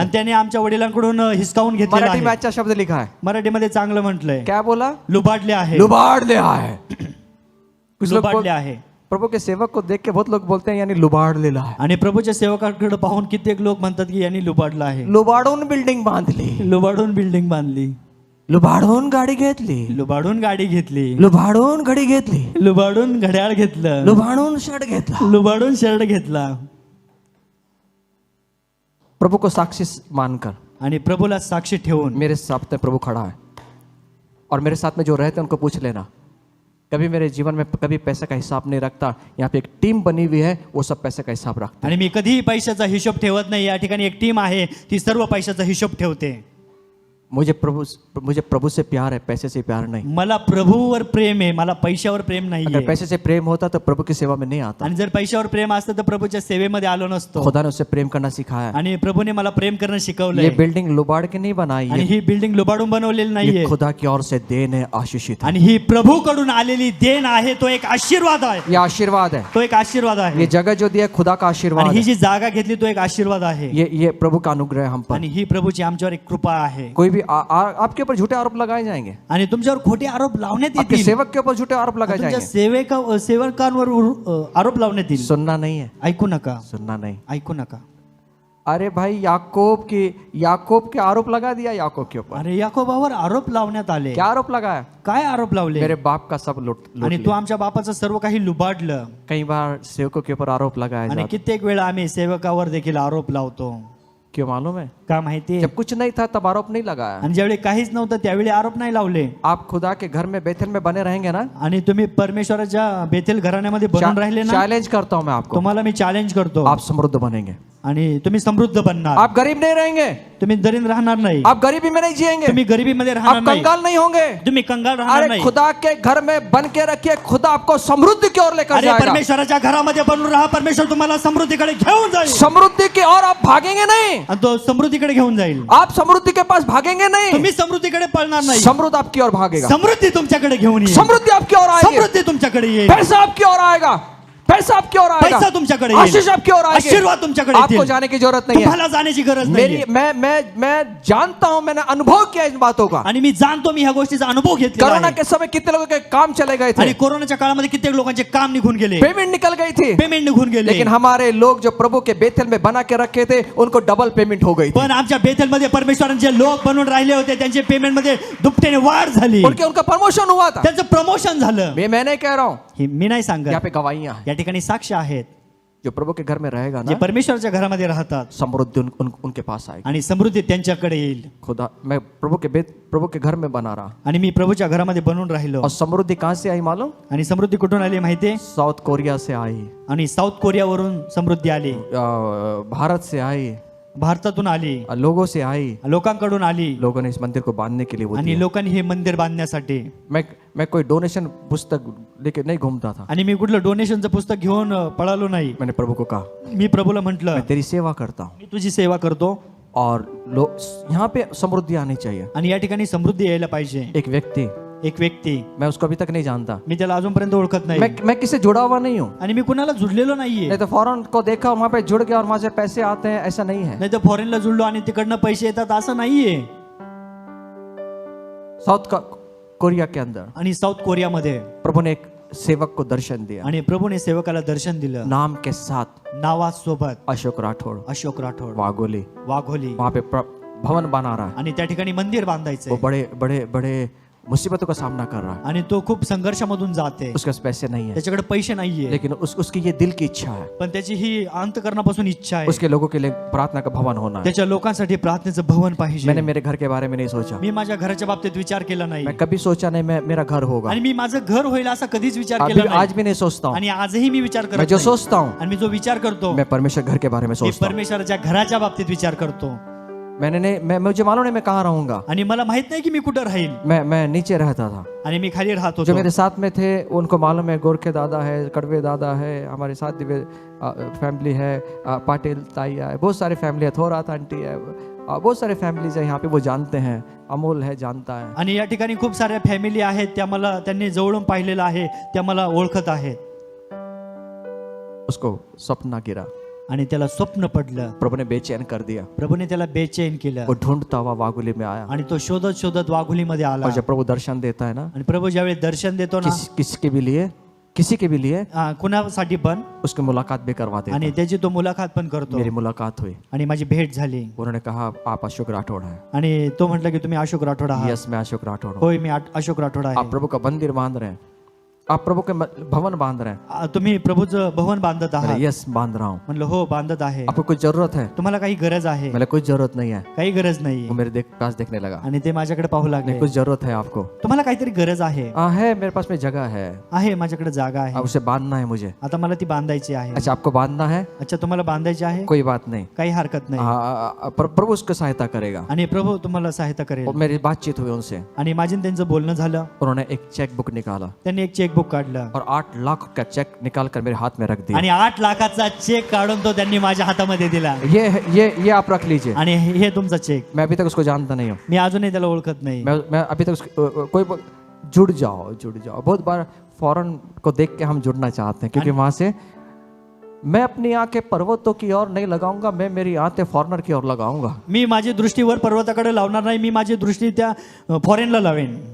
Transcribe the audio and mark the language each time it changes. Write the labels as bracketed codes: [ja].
[mr] आणि त्याने आमच्या वडिलांकडून हिसकावून घेतलेला [hi] मराठी में [mr] आहे। [hi] अच्छा शब्द लिखा है, [mr] मराठीमध्ये चांगलं म्हटलंय, [hi] क्या बोला? [mr] लुबाडले आहे। [hi] लुबाड़ लिया है। कुछ लोग [mr] लुबाडले आहे। [hi] प्रभु के सेवक को देख के बहुत लोग बोलते हैं यानी लुबाडलेला है, [mr] आणि प्रभूच्या सेवकाकडे पाहून कित्येक लोक म्हणतात की यांनी लुबाडला आहे, लुबाडून बिल्डिंग बांधली, लुबाडून बिल्डिंग बांधली, लुबाडून गाडी घेतली, लुबाडून गाडी घेतली, लुबाडून घडी घेतली, लुबाडून घड्याळ घेतलं, लुबाडून शर्ट घेतला. लुबाडून शर्ट घेतला. [hi] प्रभु को साक्षी मानकर [mr] आणि प्रभूला साक्षी ठेवून [hi] मेरे साथ प्रभु खड़ा है और मेरे साथ में जो रहते हैं उनको पूछ लेना. कभी मेरे जीवन में कभी पैसे का हिसाब नहीं रखता, यहाँ पे एक टीम बनी हुई है, वो सब पैसे का हिसाब रखता. [mr] आणि मी कधीही पैशाचा हिशोब ठेवत नाही. या ठिकाणी एक टीम आहे, ती सर्व पैशाचा हिशोब ठेवते. [hi] मुझे प्रभु से प्यार है, पैसे से प्यार नहीं. [mr] मला प्रभूवर प्रेम आहे, मला पैशावर प्रेम [hi] अगर [mr] नाहीये. [hi] पैसे से प्रेम होता तो प्रभु की सेवा में नहीं आता. [mr] आणि जर पैशावर प्रेम असतं तर प्रभूच्या सेवेमध्ये आलो नसतो. [hi] खुदा ने उससे प्रेम करना सिखाया. [mr] आणि प्रभूने मला प्रेम करणं [hi] ये [mr] शिकवलंय. [hi] बिल्डिंग लुबाड़ के नहीं बनाई [mr] आणि [hi] है, [mr] ही बिल्डिंग लुबाडून बनवलेली [hi] ये [mr] नाहीये. [hi] खुदा की ओर से देन है, आशीषित है. [mr] आणि ही प्रभूकडून आलेली देण आहे. तो एक आशीर्वाद आहे. [hi] ये आशीर्वाद है. [mr] तो एक आशीर्वाद आहे. [hi] ये जगह जो दिया है, खुदा का आशीर्वाद [mr] आणि ही [hi] है. [mr] जी जागा घेतली तो एक आशीर्वाद आहे. [hi] ये प्रभु का अनुग्रह है हम पर. [mr] आणि ही प्रभूची आमच्यावर एक कृपा आहे. [hi] कोई भी आपके ऊपर झूठे आरोप लगाए जाएंगे, [mr] आणि तुमच्यावर खोटे आरोप लावण्यात [hi] आपके [mr] येतील. [hi] सेवक के ऊपर झूठे आरोप लगाए [mr] तुमच्या [hi] जाएंगे. [mr] सेवकांवर आरोप लावण्यात येईल. [hi] सुनना नहीं है, [mr] ऐकू नका, [hi] सुनना नहीं. [mr] ऐकू नका. [hi] अरे भाई याकूब के आरोप लगा दिया याकूब के ऊपर. [mr] अरे याकोबावर आरोप लावण्यात आले. [hi] क्या आरोप लगाया? [mr] काय आरोप लावले? [hi] मेरे बाप का सब लूट [mr] आणि [hi] लिया. [mr] तू आमच्या बापाचं सर्व काही लुबाडलं. [hi] कई बार सेवकों के ऊपर आरोप लगाया [mr] आणि [hi] जाता. [mr] कित्येक वेळा आम्ही सेवकावर देखील आरोप लावतो. [hi] क्यों मालूम है? [mr] का माहितीये? [hi] जब कुछ नहीं था तब आरोप नहीं लगाया. [mr] आणि ज्यावेळी काहीच नव्हतं त्यावेळी आरोप नाही लावले. [hi] आप खुदा के घर में बेथेल में बने रहेंगे ना, [mr] आणि तुम्ही परमेश्वराच्या बेथेल घराण्यामध्ये बनून राहिले ना, [hi] चैलेंज करता हूं मैं आपको, [mr] तुम्हाला मी चॅलेंज करतो. [hi] आप समृद्ध बनेंगे. [mr] आणि तुम्ही समृद्ध बनणार. [hi] आप गरीब नहीं रहेंगे, [mr] तुम्ही दरिद्र राहणार नाही. [hi] आप गरीबी में नहीं जिएंगे, [mr] तुम्ही गरिबीमध्ये राहणार नाही. [hi] कंगाल नहीं होंगे. [mr] तुम्ही कंगाल राहणार अरे नाही. [hi] खुदा के घर में बन के रखिए, खुदा आपको समृद्धि की ओर लेकर अरे जाएगा. [mr] परमेश्वराच्या घरामध्ये बनून राहा. परमेश्वर तुम्हाला समृद्धीकडे घेऊन जाईल. [hi] समृद्धि की ओर आप भागेंगे नहीं, [mr] आणि तो समृद्धीकडे घेऊन जाईल. [hi] आप समृद्धि के पास भागेंगे नहीं, [mr] तुम्ही समृद्धीकडे पळणार नाही. [hi] समृद्ध आपकी ओर भागेगा. [mr] समृद्धी तुमच्याकडे घेऊन येईल. [hi] समृद्धि आपकी ओर आएगी, [mr] समृद्धी तुमच्याकडे येईल. [hi] पैसा आपकी ओर आएगा, पैसा आपकी ओर आएगा, [mr] पैसा तुमच्याकडे येईल. [hi] आशीष आपकी ओर आएगी. [mr] आशीर्वाद तुमच्याकडे [hi] आपको [mr] येतील. [hi] जाने की जरूरत नहीं है. [mr] तुम्हाला जाण्याची गरज [hi] मेरी [mr] नाही. [hi] मैं जानता हूं, मैंने अनुभव किया इन बातों का. [mr] आणि मी जाणतो, मी ह्या गोष्टीचा अनुभव घेतलेला [hi] कोरोना [mr] आहे. [hi] के समय कितने लोगों के काम चले गए [mr] आणि [hi] थे, [mr] कोरोनाच्या काळामध्ये कित्येक लोकांचे काम निघून गेले. [hi] पेमेंट निकल गई थी, [mr] पेमेंट निघून गेले. [hi] लेकिन हमारे लोग जो प्रभु के बेथेल में बना के रखे थे उनको डबल पेमेंट हो गई थी. [mr] पण आमच्या बेथेलमध्ये परमेश्वरांचे लोक बनून राहिले होते, त्यांचे पेमेंट मध्ये दुपटीने वाढ झाली. [hi] उनका प्रमोशन हुआ था. [mr] त्यांचं प्रमोशन झालं. [hi] मैं नहीं कह रहा हूं, [mr] हे मी नाही सांगत. [hi] यहाँ पे गवाहियां हैं. [mr] या ठिकाणी साक्ष आहेत. [hi] जो प्रभु के घर में रहेगा [mr] जे [hi] ना, [mr] परमेश्वराच्या घरामध्ये राहतात [hi] समृद्धि उनके पास आएगी. [mr] आणि समृद्धी त्यांच्याकडे येईल. [hi] खुदा मैं प्रभु के घर में बना रहा, [mr] आणि मी प्रभूच्या घरामध्ये बनून राहिलो. [hi] और समृद्धि कहां से आई मालूम? [mr] आणि समृद्धी कुठून आली माहितीये? [hi] साउथ कोरिया से आई, [mr] आणि साऊथ कोरियावरून समृद्धी आली. [hi] भारत से आई, [mr] भारतातून आली, [hi] लोगों से आई. [mr] लोकांकडून आली. [hi] लोगों ने इस मंदिर को बांधने के लिए वो [mr] आणि [hi] दिया. [mr] लोकांनी हे मंदिर बांधण्यासाठी. [hi] मैं कोई डोनेशन पुस्तक लेके नहीं घूमता था. [mr] आणि मी कुठलं डोनेशनचं पुस्तक घेऊन पळालो नाही. [hi] मैंने प्रभु को कहा, [mr] मी प्रभूला म्हटलं, [hi] मैं तेरी सेवा करता हूँ [mr] मी तुझी सेवा करतो. [hi] और यहाँ पे समृद्धि आनी चाहिए. [mr] आणि या ठिकाणी समृद्धी यायला पाहिजे. [hi] एक व्यक्ति मैं उसको अभी तक नहीं जानता, [mr] मी त्याला अजूनपर्यंत ओळखत नाही. [hi] मैं किससे जुड़ा हुआ नहीं हूँ. [mr] आणि मी कुणाला जुडलेलो नाहीये. [hi] नहीं तो फॉरेन को देखा वहां पे जुड़ गया और वहां से पैसे आते हैं, ऐसा नहीं है. [mr] नाही तर फॉरेनला जुडलो आणि तिकडनं पैसे येतात असं नाहीये. [hi] साउथ कोरिया के अंदर [mr] आणि साऊथ कोरियामध्ये [hi] प्रभु ने एक सेवक को दर्शन दिया, [mr] आणि प्रभूने सेवकाला दर्शन दिलं. [hi] नाम के साथ [mr] नावासोबत [hi] अशोक राठौड़ [mr] अशोक राठोड [hi] वाघोली, [mr] वाघोली. [hi] वहां पे भवन बना रहा है. [mr] आणि त्या ठिकाणी मंदिर बांधायचं. [hi] वो बड़े बड़े बड़े मुसीबतों का सामना कर रहा है. [mr] आणि तो खूप संघर्षामधून जाते. [hi] उसके पास पैसे नहीं है, [mr] त्याच्याकडे पैसे नाहीये. [hi] लेकिन उसकी ये दिल की इच्छा है, [mr] पण त्याची ही अंतकरणापासून इच्छा आहे. [hi] उसके लोगों के लिए प्रार्थना का भवन होना है. [mr] त्याच्या लोकांसाठी प्रार्थनेचं भवन पाहिजे. [hi] मैंने मेरे घर के बारे में नहीं सोचा, [mr] मी माझ्या घराच्या बाबतीत विचार केला नाही. [hi] मैं कभी सोचा नहीं मेरा घर होगा. [mr] आणि मी माझं घर होईल असा कधीच विचार [hi] अभी [mr] केला नाही. [hi] आज भी नहीं सोचता हूँ. [mr] आणि आजही मी विचार [hi] मैं [mr] करत [hi] जो [mr] नाही. [hi] सोचता हूँ, [mr] आणि मी जो विचार करतो, [hi] मैं परमेश्वर घर के बारे में [mr] मी [hi] सोचता हूँ. [mr] परमेश्वराच्या घराच्या बाबतीत विचार करतो. [hi] मुझे मालूम नहीं मैं कहाँ रहूंगा. [mr] आणि मला माहित नाही की मी कुठं राहील. [hi] मैं नीचे रहता था. [mr] आणि मी खाली राहत [hi] जो [mr] होतो. [hi] मेरे साथ में थे उनको मालूम है, गोरखे दादा है, कड़वे दादा है, हमारे साथ दिव्य फैमिली है, पाटिल ताई है, बहुत सारे फैमिली है, थोरात आंटी है, बहुत सारे फैमिलीज है यहाँ पे, वो जानते हैं. अमोल है, जानता है. [mr] आणि या ठिकाणी खूप साऱ्या फॅमिली आहेत, त्या मला त्यांनी जवळून पाहिलेलं आहे, त्या मला ओळखत आहेत. [hi] उसको सपना गिरा, [mr] आणि त्याला स्वप्न पडलं. [hi] प्रभु ने बेचैन कर दिया. [mr] प्रभूने त्याला बेचैन केलं. [hi] वो ढूंढता हुआ वागुली में आया. [mr] आणि तो शोधत शोधत वाघुलीमध्ये आला. [hi] और जब प्रभु दर्शन देता है ना, [mr] आणि प्रभु ज्यावेळी दर्शन देतो ना, [hi] किसके भी लिए किसी के भी लिए [mr] कुणासाठी पण, [hi] उसकी मुलाकात भी करवा देता। [mr] आणि त्याची तो मुलाखत पण करतो. [hi] मेरी मुलाकात हुई, [mr] आणि माझी भेट झाली [hi] उन्होंने कहा आप अशोक राठौड़ हैं। [mr] आणि तो म्हटलं की तुम्ही अशोक राठोड आहात. [hi] यस, मैं अशोक राठौड़ हूँ। [mr] होय, मी अशोक राठोड [hi] आप [mr] आहे. [hi] प्रभु का मंदिर बांध रहे हैं, आप प्रभु के भवन बांध रहे हैं। [mr] तुम्ही प्रभूचं भवन बांधत आहात. [hi] मैंने यस बांध रहा हूँ। [mr] म्हणलं हो, बांधत आहे. [hi] आपको कुछ जरूरत है? [mr] तुम्हाला काही गरज आहे? [hi] मैंने कुछ जरूरत नहीं है। [mr] काही गरज नाही. [hi] वो मेरे पास देखने लगा, [mr] आणि ते माझ्याकडे पाहू लागले. [hi] कुछ जरूरत है आपको? [mr] तुम्हाला काहीतरी गरज आहे? [hi] है, मेरे पास में जगह है, [mr] आहे, माझ्याकडे जागा आहे. [hi] अब उसे बांधना है मुझे। [mr] आता मला ती बांधायची आहे. [hi] अच्छा, आपको बांधना है? [mr] अच्छा, तुम्हाला बांधायची आहे? [hi] कोई बात नहीं, [mr] काही हरकत नाही. [hi] प्रभु उसको सहायता करेगा। [mr] आणि प्रभू तुम्हाला सहायता करेल. [hi] और मेरी बातचीत हुई उनसे, [mr] आणि माझी आणि त्यांचं बोलणं झालं. [hi] उन्होंने एक चेक बुक निकाला [mr] त्यांनी एक चेकबुक काढलं [hi] और 8 लाख का चेक निकाल कर मेरे हाथ में रख दिया। [mr] आणि 8 लाखाचा चेक काढून तो त्यांनी माझ्या हातामध्ये दिला. [hi] ये आप रख लीजिए। [mr] आणि हे तुमचा चेक. [hi] मैं अभी तक उसको जानता नहीं हूँ, [mr] मी अजूनही त्याला ओळखत नाही. [hi] मैं अभी तक कोई जुड़ जाओ। बहुत बार फॉरेन को देख के हम जुड़ना चाहते हैं, क्योंकि वहां से मैं अपनी आंखें पर्वतों की ओर नहीं लगाऊंगा, मैं मेरी आंखें फॉरेनर की ओर लगाऊंगा। [mr] मी माझी दृष्टी वर पर्वताकडे लावणार नाही, मी माझी दृष्टी त्या फॉरेनला लावेन.